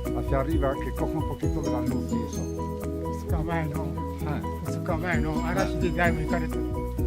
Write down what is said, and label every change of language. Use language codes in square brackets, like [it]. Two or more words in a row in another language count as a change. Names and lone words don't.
[es] que arriba, que coja un poquito de la luz y eso. [ja] 2日前のはい。 2日前の嵐でだいぶ行かれた。